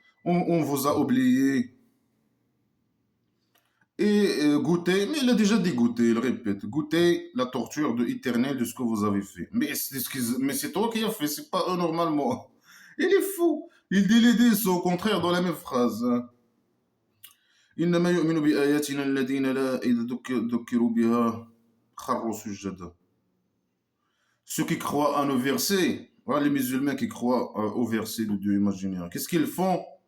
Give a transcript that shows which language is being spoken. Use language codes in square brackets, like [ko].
[fr] On vous a oublié. Et goûtez, mais il a déjà dit goûter, il répète, goûtez la torture de éternelle de ce que vous avez fait. Mais c'est toi qui as fait, c'est pas eux normalement. Il est fou. Il dit les dits sont au contraire dans la même phrase. [ar] إنما يؤمن بآياتنا الذين لا إذا ذكروا بها خروا سجدا. [fr] Ceux qui croient à nos versets, voilà les musulmans qui croient aux versets de Dieu imaginaire, qu'est-ce qu'ils font?